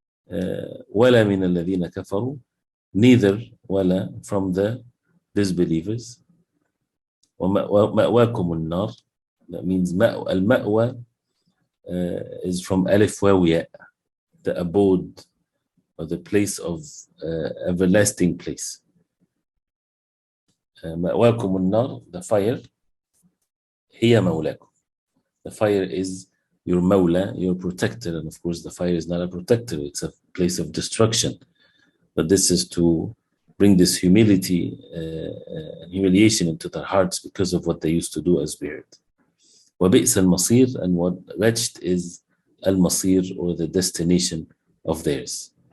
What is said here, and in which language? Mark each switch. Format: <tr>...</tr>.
<ar>وَلَا مِنَ الَّذِينَ كَفَرُوا,</ar> <en>neither wala from the disbelievers.</en> <ar>وَمَأْوَاكُمُ النَّارِ,</ar> <en>that means al-ma'wa is from alif waw ya, the abode or the place of everlasting place.</en> <ar>مأواكم النار,</ar> <en>the fire,</en> <ar>هي مولاكم.</ar> <en>The fire is your mawla, your protector, and of course the fire is not a protector, it's a place of destruction. But this is to bring this humility and humiliation into their hearts because of what they used to do, as we heard.</en> <ar>وَبِئْسَ الْمَصِيرُ,</ar> <en>and what wretched is al-masir, or the destination of theirs.</en>